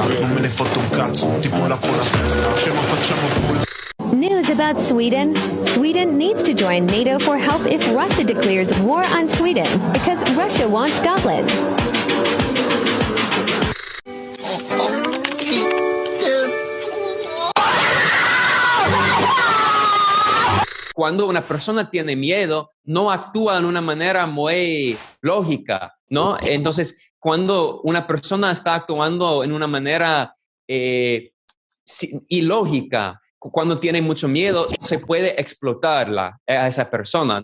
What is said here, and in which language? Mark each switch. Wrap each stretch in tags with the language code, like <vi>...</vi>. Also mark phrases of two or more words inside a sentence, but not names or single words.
<it>Non me ne fotto un cazzo, tipo un lapo alla testa. Scemo facciamo pure.</it> <en>News about Sweden. Sweden needs to join NATO for help if Russia declares war on Sweden because Russia wants Scotland.</en> <es>Cuando una persona tiene miedo, no actúa de una manera muy lógica, ¿no? Entonces, cuando una persona está actuando en una manera ilógica, cuando tiene mucho miedo, se puede explotarla a esa persona.</es>